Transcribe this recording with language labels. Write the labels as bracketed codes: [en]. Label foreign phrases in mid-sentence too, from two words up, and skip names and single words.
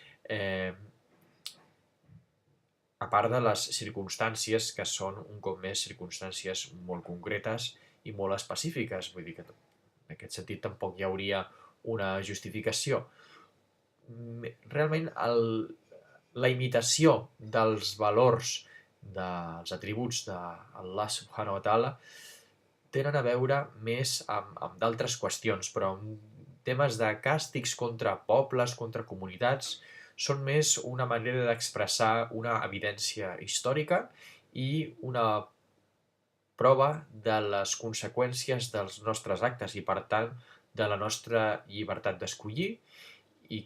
[ca] A part de les circumstàncies que són, un cop més, circumstàncies molt concretes i molt específiques. Vull dir que en aquest sentit tampoc hi hauria una justificació. Realment la imitació dels valors, dels atributs d'Allah [ar] سبحانه وتعالى [ca] tenen a veure més amb d'altres qüestions, però amb temes de càstigs contra pobles, contra comunitats, són més una manera d'expressar una evidència històrica i una prova de les conseqüències dels nostres actes i, per tant, de la nostra llibertat d'escollir, i